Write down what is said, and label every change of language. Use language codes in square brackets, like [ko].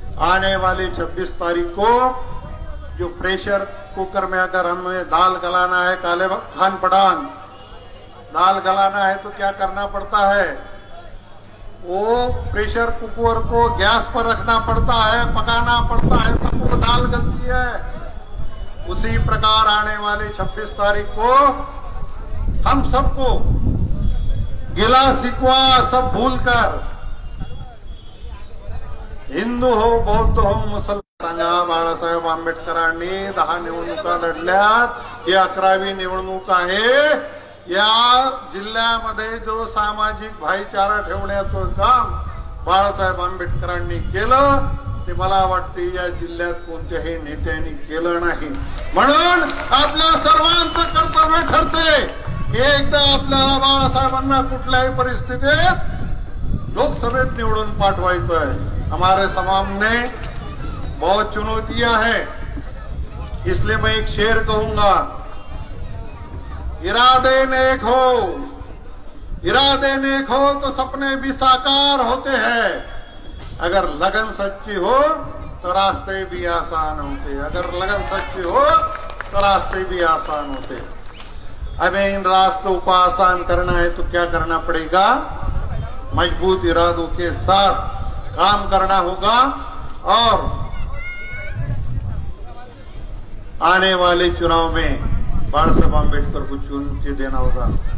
[hi] आने वाली 26 तारीख को जो प्रेशर कुकर में अगर हमें दाल गलाना है, काले खान पठान दाल गलाना है, तो क्या करना पड़ता है? वो प्रेशर कुकर को गैस पर रखना पड़ता है, पकाना पड़ता है, तब वो दाल गलती है। उसी प्रकार आने वाले 26 तारीख को हम सबको गिला शिकवा सब भूलकर हिंदू हो, बौद्ध हो, मुसलमान, [mr] बाळासाहेब आंबेडकरांनी 10 निवडणुका लढल्यात. ही 11वी निवडणूक आहे. या जिल्ह्यामध्ये जो सामाजिक भाईचारा ठेवण्याचं काम बाळासाहेब आंबेडकरांनी केलं ते मला वाटते या जिल्ह्यात कोणत्याही नेत्यांनी केलं नाही. म्हणून आपल्या सर्वांचं कर्तव्य ठरते की एकदा आपल्याला बाळासाहेबांना कुठल्याही परिस्थितीत लोकसभेत निवडून पाठवायचं आहे. [hi] हमारे सामने बहुत चुनौतियां हैं, इसलिए मैं एक शेर कहूंगा, इरादे नेक हो तो सपने भी साकार होते हैं. अगर लगन सच्ची हो तो रास्ते भी आसान होते. अगर लगन सच्ची हो तो रास्ते भी आसान होते. हमें इन रास्तों को आसान करना है तो क्या करना पड़ेगा? मजबूत इरादों के साथ काम करना होगा और आने वाले चुनाव में बाळासाहेब आंबेडकर को चुन के देना होगा.